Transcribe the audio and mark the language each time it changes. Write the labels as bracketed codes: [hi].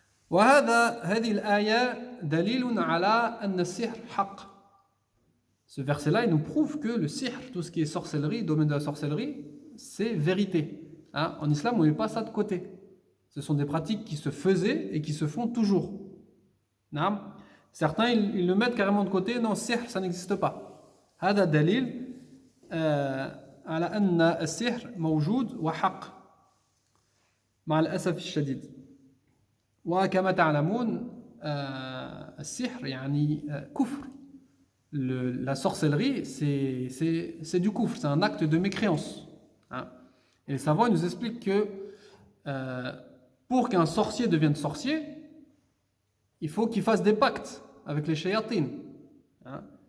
[ar] هذه الآية دليل على أن السحر حق. [fr] Ce verset-là, il nous prouve que le sihr, tout ce qui est sorcellerie, domaine de la sorcellerie, c'est vérité. Hein? En islam, on ne met pas ça de côté. Ce sont des pratiques qui se faisaient et qui se font toujours. Non? Certains, ils le mettent carrément de côté. Non, sihr, ça n'existe pas. [ar] هذا دليل على أن السحر موجود وحق مع الأسف الشديد. وكما تعلمون السحر يعني كفر. [fr] La sorcellerie, c'est du kufr, c'est un acte de mécréance. Hein. Et les savants nous expliquent que pour qu'un sorcier devienne sorcier, il faut qu'il fasse des pactes avec les shayatines. Hein.